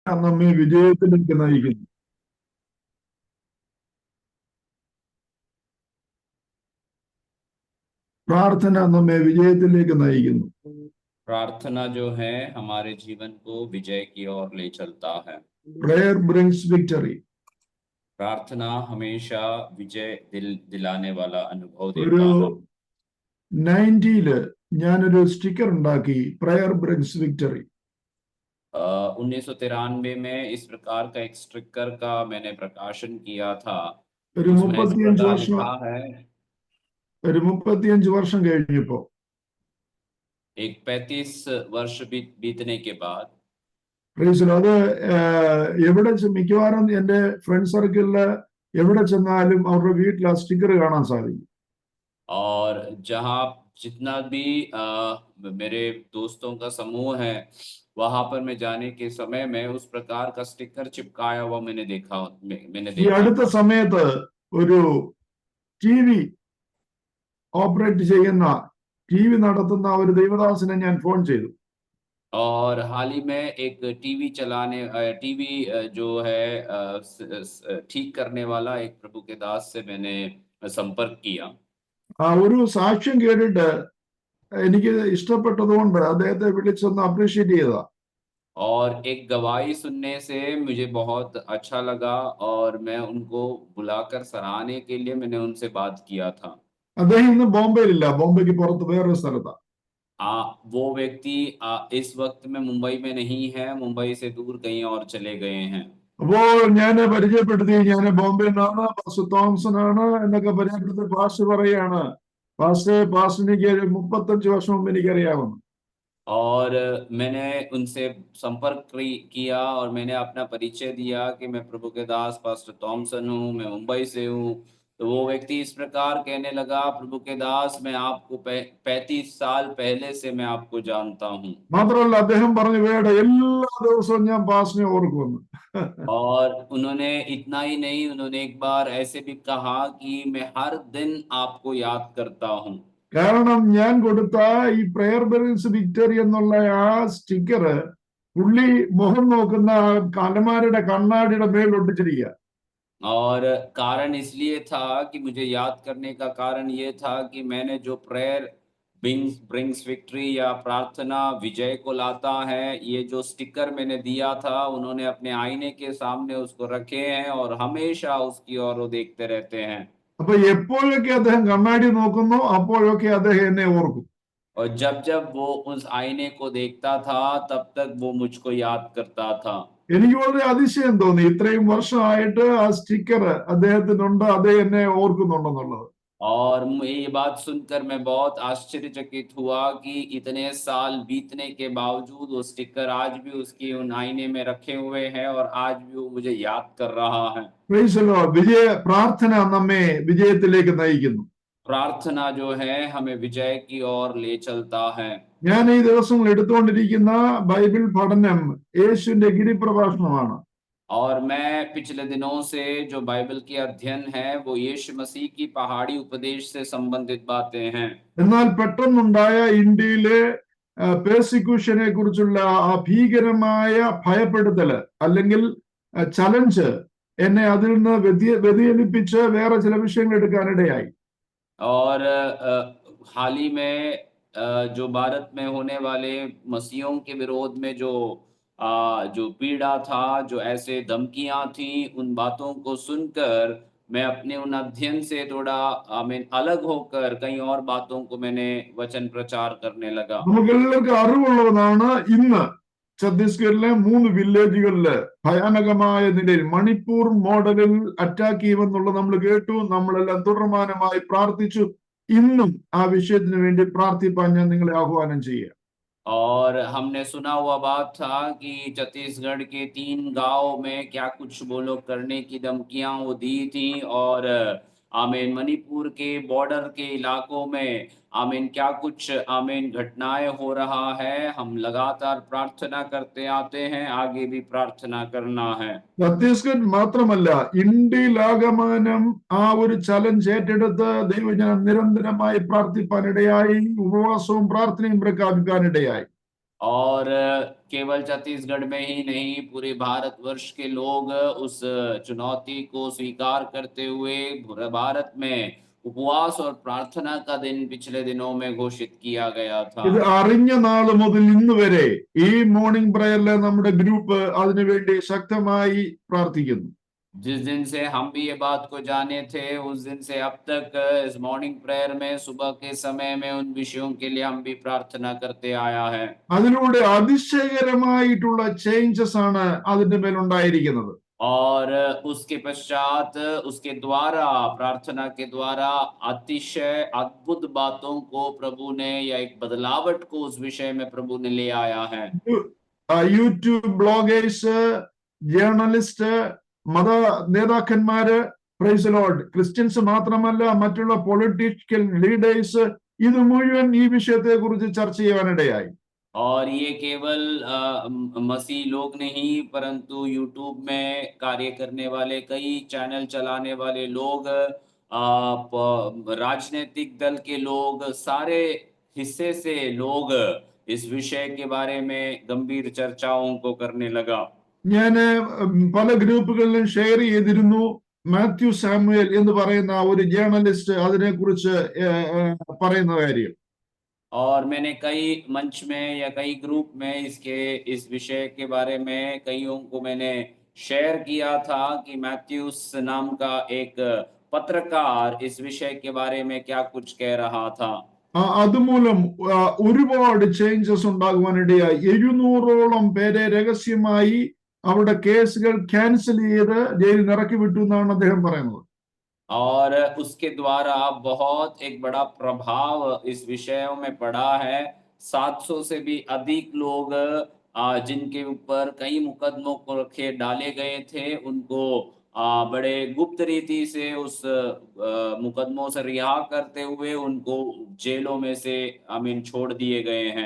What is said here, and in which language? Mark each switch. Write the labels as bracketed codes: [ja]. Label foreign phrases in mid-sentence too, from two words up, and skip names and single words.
[ml] നമ്മെ വിജയത്തിലേക്ക് നയിക്കുന്നു. പ്രാർത്ഥന നമ്മെ വിജയത്തിലേക്ക് നയിക്കുന്നു. [hi] प्रार्थना जो है हमारे जीवन को विजय की ओर ले चलता है. [en] Prayer brings victory. [hi] प्रार्थना हमेशा विजय दिलाने वाला अनुभव [ml] ഒരു [hi] देता है. [ml] 90-ല് ഞാനൊരു സ്റ്റിക്കർ ഉണ്ടാക്കി, [en] prayer brings victory. [hi] 1993 में इस प्रकार का एक स्टिकर का मैंने प्रकाशन किया था. [ml] ഒരു [hi] उसमें इस 35 प्रकार [ml] വർഷം [hi] लिखा है, [ml] ഒരു 35 വർഷം കഴിഞ്ഞപ്പോ [hi] एक 35 वर्ष बीतने के बाद [ml] അത് എവിടെ മിക്കവാറും എന്റെ [en] friend circle [ml] എവിടെ ചെന്നാലും അവരുടെ വീട്ടിൽ ആ സ്റ്റിക്കർ കാണാൻ സാധിക്കും. [hi] और जहाँ जितना भी मेरे दोस्तों का समूह है, वहां पर मैं जाने के समय में उस प्रकार का स्टिकर चिपकाया हुआ मैंने [ml] ഈ [hi] देखा. [ml] അടുത്ത സമയത്ത് ഒരു [en] TV operate [ml] ചെയ്യുന്ന, TV നടത്തുന്ന ഒരു ദൈവദാസനെ ഞാൻ ഫോൺ ചെയ്തു. [hi] और हाल ही में एक टीवी जो है ठीक करने वाला एक प्रभु के दास से मैंने संपर्क किया. [ml] ഒരു സാക്ഷ്യം കേട്ടിട്ട് എനിക്ക് ഇഷ്ടപ്പെട്ടതുകൊണ്ട് അദ്ദേഹത്തെ വിളിച്ചൊന്ന് അപ്രീഷിയേറ്റ് ചെയ്തതാ. [hi] और एक गवाही सुनने से मुझे बहुत अच्छा लगा और मैं उनको बुलाकर सराहने के लिए मैंने उनसे बात किया था. [ml] അദ്ദേഹം ഇന്ന് ബോംബെയിലില്ല, ബോംബെക്ക് പുറത്ത് വേറൊരു സ്ഥലത്താ. [hi] वो व्यक्ति इस वक्त में मुंबई में नहीं है, मुंबई से दूर कहीं और चले गए हैं. [ml] അപ്പോൾ ഞാൻ പരിചയപ്പെടുത്തി, ഞാൻ ബോംബെയിൽ നിന്നാണ്, പാസ്റ്റർ തോമസൺ ആണ് എന്നൊക്കെ പരിചയപ്പെടുത്തി. പാസ്റ്റർ പറയാണ്, പാസ്റ്ററിനെനിക്ക് 35 വർഷം മുമ്പ് എനിക്കറിയാമെന്ന്. [hi] और मैंने उनसे संपर्क किया और मैंने अपना परिचय दिया कि मैं प्रभु के दास पास्टर थॉमसन हूँ, मैं मुंबई से हूँ. तो वो व्यक्ति इस प्रकार कहने लगा, प्रभु के दास मैं आपको 35 साल पहले से मैं आपको जानता हूँ. [ml] മാത്രമല്ല അദ്ദേഹം പറഞ്ഞു, വേണ്ട എല്ലാ ദിവസവും ഞാൻ പാസ്റ്ററിനെ ഓർക്കുമെന്ന്. [hi] और उन्होंने इतना ही नहीं, उन्होंने एक बार ऐसे भी कहा कि मैं हर दिन आपको याद करता हूँ. [ml] കാരണം ഞാൻ കൊടുത്ത ഈ [en] prayer brings victory [ml] എന്നുള്ള ആ സ്റ്റിക്കർ പുള്ളി മുഖം നോക്കുന്ന അലമാരയുടെ കണ്ണാടിയുടെ മേൽ ഒട്ടിച്ചിരിക്കുക. [hi] और कारण इसलिए था कि मुझे याद करने का कारण ये था कि मैंने जो [en] prayer brings victory [hi] या प्रार्थना विजय को लाता है, ये जो स्टिकर मैंने दिया था, उन्होंने अपने आईने के सामने उसको रखे हैं और हमेशा उसकी ओर वो देखते रहते हैं. [ml] അപ്പൊ എപ്പോഴൊക്കെ അദ്ദേഹം കണ്ണാടി നോക്കുന്നു അപ്പോഴൊക്കെ അദ്ദേഹം എന്നെ ഓർക്കും. [hi] और जब जब वो उस आईने को देखता था, तब तक वो मुझको याद करता था. [ml] എനിക്ക് വളരെ അതിശയം തോന്നി, ഇത്രയും വർഷമായിട്ട് ആ സ്റ്റിക്കർ അദ്ദേഹത്തിനുണ്ട്, അദ്ദേഹം എന്നെ ഓർക്കുന്നുണ്ടെന്നുള്ളത്. [hi] और ये बात सुनकर मैं बहुत आश्चर्यचकित हुआ कि इतने साल बीतने के बावजूद वो स्टिकर आज भी उसकी उन आईने में रखे हुए हैं और आज भी वो मुझे याद कर रहा है. [ml] പ്രാർത്ഥന നമ്മെ വിജയത്തിലേക്ക് നയിക്കുന്നു. [hi] प्रार्थना जो है हमें विजय की ओर ले चलता है. [ml] ഞാൻ ഈ ദിവസങ്ങൾ എടുത്തുകൊണ്ടിരിക്കുന്ന ബൈബിൾ പഠനം യേശുവിന്റെ ഗിരിപ്രഭാഷണമാണ്. [hi] और मैं पिछले दिनों से जो बाइबल की अध्ययन है वो यीशु मसीह की पहाड़ी उपदेश से संबंधित बातें हैं. [ml] എന്നാൽ പെട്ടെന്നുണ്ടായ ഇന്ത്യയിലെ പെർസിക്യൂഷനെ കുറിച്ചുള്ള ആ ഭീകരമായ ഭയപ്പെടുത്തല് അല്ലെങ്കിൽ ചലഞ്ച് എന്നെ അതിൽ നിന്ന് വ്യതിചലിപ്പിച്ച് വേറെ ചില വിഷയങ്ങൾ എടുക്കാനിടയായി. [hi] और हाल ही में जो भारत में होने वाले मसीहों के विरोध में जो पीड़ा था, जो ऐसे धमकियां थी, उन बातों को सुनकर मैं अपने उन अध्ययन से थोड़ा अलग होकर कई और बातों को मैंने वचन प्रचार करने लगा. [ml] നമുക്കെല്ലാവർക്കും അറിവുള്ളതാണ്, ഇന്ന് ഛത്തീസ്ഗഡിലെ 3 വില്ലേജുകളില് ഭയാനകമായ നിലയിൽ മണിപ്പൂർ മോഡലിൽ അറ്റാക്ക് ചെയ്യുമെന്നുള്ളത് നമ്മൾ കേട്ടു. നമ്മളെല്ലാം തുടർമാനമായി പ്രാർത്ഥിച്ചു. ഇന്നും ആ വിഷയത്തിന് വേണ്ടി പ്രാർത്ഥിപ്പാൻ ഞാൻ നിങ്ങളെ ആഹ്വാനം ചെയ്യുക. [hi] और हमने सुना हुआ बात था कि छत्तीसगढ़ के 3 गांव में क्या कुछ वो लोग करने की धमकियां वो दी थी. और मणिपुर के बॉर्डर के इलाकों में क्या कुछ घटनाएं हो रहा है. हम लगातार प्रार्थना करते आते हैं, आगे भी प्रार्थना करना है. [ml] ഛത്തീസ്ഗഡ് മാത്രമല്ല, ഇന്ത്യയിലാകമാനം ആ ഒരു ചലഞ്ച് ഏറ്റെടുത്ത് ദൈവജനം നിരന്തരമായി പ്രാർത്ഥിപ്പാനിടയായി, ഉപവാസവും പ്രാർത്ഥനയും പ്രഖ്യാപിക്കാനിടയായി. [hi] और केवल छत्तीसगढ़ में ही नहीं, पूरे भारतवर्ष के लोग उस चुनौती को स्वीकार करते हुए पूरे भारत में उपवास और प्रार्थना का दिन पिछले दिनों में घोषित किया गया था। [ml] ഇത് അറിഞ്ഞ നാൾ മുതൽ ഇന്ന് വരെ ഈ [en] morning prayer [ml] നമ്മുടെ ഗ്രൂപ്പ് അതിനുവേണ്ടി ശക്തമായി പ്രാർത്ഥിക്കുന്നു. [hi] जिस दिन से हम भी ये बात को जाने थे, उस दिन से अब तक इस [en] morning prayer [hi] में सुबह के समय में उन विषयों के लिए हम भी प्रार्थना करते आया है। [ml] അതിലൂടെ അതിശയകരമായിട്ടുള്ള ചേഞ്ചസ് ആണ് അതിന്റെ മേലുണ്ടായിരിക്കുന്നത്. [hi] और उसके पश्चात उसके द्वारा, प्रार्थना के द्वारा अतिशय अद्भुत बातों को प्रभु ने, या एक बदलावट को उस विषय में प्रभु ने ले आया है। [en] YouTube bloggers, journalist, [ml] മത നേതാക്കന്മാര്, [en] praise Lord, Christians [ml] മാത്രമല്ല മറ്റുള്ള [en] political leaders [ml] ഇത് മുഴുവൻ ഈ വിഷയത്തെ കുറിച്ച് ചർച്ച ചെയ്യാനിടയായി. [hi] और ये केवल मसीह लोग नहीं, परंतु यूट्यूब में कार्य करने वाले, कई चैनल चलाने वाले लोग, राजनीतिक दल के लोग, सारे हिस्से से लोग इस विषय के बारे में गंभीर चर्चाओं को करने लगा। [ml] ഞാൻ പല ഗ്രൂപ്പുകളിലും ഷെയർ ചെയ്തിരുന്നു. മാത്യു സാമുവേൽ എന്ന് പറയുന്ന ഒരു ജേർണലിസ്റ്റ് അതിനെക്കുറിച്ച് പറയുന്ന കാര്യം. [hi] और मैंने कई मंच में या कई ग्रुप में इस विषय के बारे में कईयों को मैंने शेयर किया था कि मैथ्यूस नाम का एक पत्रकार इस विषय के बारे में क्या कुछ कह रहा था। [ml] അതുമൂലം ഒരുപാട് ചേഞ്ചസ് ഉണ്ടാകുവാനിടയായി. 700ഓളം പേരെ രഹസ്യമായി അവരുടെ കേസുകൾ ക്യാൻസൽ ചെയ്ത് ജയിലിൽ ഇറക്കി വിട്ടു എന്നാണ് അദ്ദേഹം പറയുന്നത്. [hi] और उसके द्वारा बहुत एक बड़ा प्रभाव इस विषयों में पड़ा है। 700 से भी अधिक लोग जिनके ऊपर कई मुकदमों को रखे डाले गए थे, उनको बड़े गुप्त रीति से उस मुकदमों से रिहा करते हुए उनको जेलों में से छोड़ दिए गए हैं।